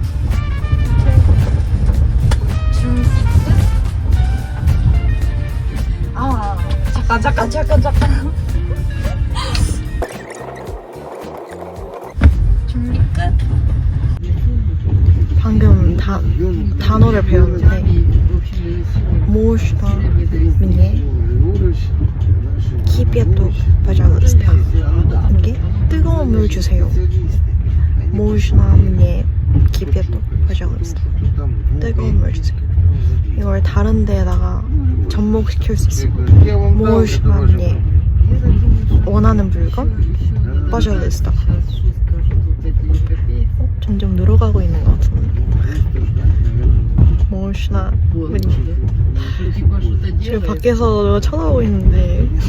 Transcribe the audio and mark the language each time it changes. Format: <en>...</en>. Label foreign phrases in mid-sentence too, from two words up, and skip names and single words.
<ko>이렇게 준비 끝. 아, 잠깐. 준비 끝. 방금 단어를 배웠는데</ko> <ru>можно мне кипяток, пожалуйста.</ru> <ko>이게 뜨거운 물 주세요.</ko> <ru>можно мне кипяток, пожалуйста.</ru> <ko>뜨거운 물 주세요. 이걸 다른 데에다가 접목시킬 수 있어요.</ko> <ru>можно мне</ru> <ko>원하는 물건,</ko> <ru>пожалуйста.</ru> <ko>점점 늘어가고 있는 것 같은데.</ko> <ru>можно мне.</ru> <ko>지금 밖에서 쳐다보고 있는데</ko>